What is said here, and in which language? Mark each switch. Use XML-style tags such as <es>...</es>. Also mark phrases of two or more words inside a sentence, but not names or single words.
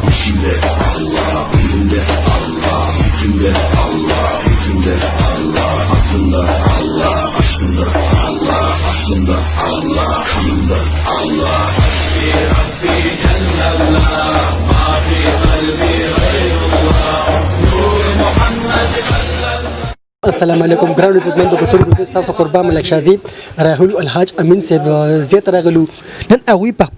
<tr>İçimde Allah, dilimde Allah, zikrimde Allah, fikrimde Allah, aklımda Allah, aşkımda Allah, aslımda Allah, kanımda Allah.</tr> <ar>حسبي ربي جل الله، ما في قلبي غير الله، نور محمد صلى الله. السلام علیکم</ar> <ps>ګرانو عزتمندو کتونکو زه تاسو قربان ملک شازي راغلو الحاج امین صاحب زیات راغلو نن هغوی په</ps>